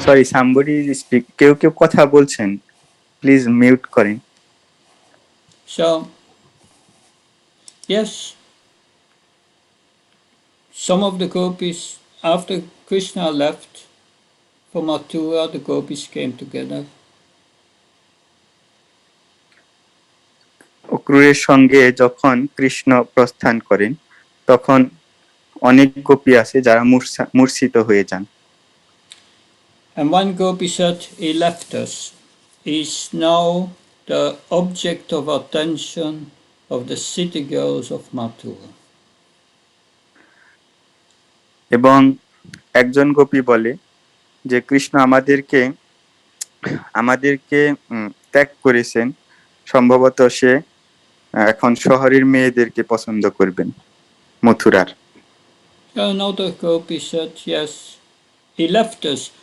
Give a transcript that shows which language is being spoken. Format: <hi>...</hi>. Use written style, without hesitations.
<en>sorry, somebody speak,</en> <bn>কেউ কথা বলছেন, প্লিজ মিউট করেন।</bn> <en>So, yes, some of the gopis, after Krishna left for Mathura, the gopis came together.</en> <bn>অক্রূরের সঙ্গে যখন কৃষ্ণ প্রস্থান করেন, তখন অনেক গোপী আছে যারা মূর্ছিত হয়ে যান।</bn> <en>And one gopi said, he left us. He's now the object of attention of the city girls of Mathura.</en> <bn>এবং একজন গোপী বলে যে কৃষ্ণ আমাদেরকে ত্যাগ করেছেন, সম্ভবত সে এখন শহরের মেয়েদেরকে পছন্দ করবেন, মথুরার।</bn> <en>Another gopi said, yes, he left us.</en>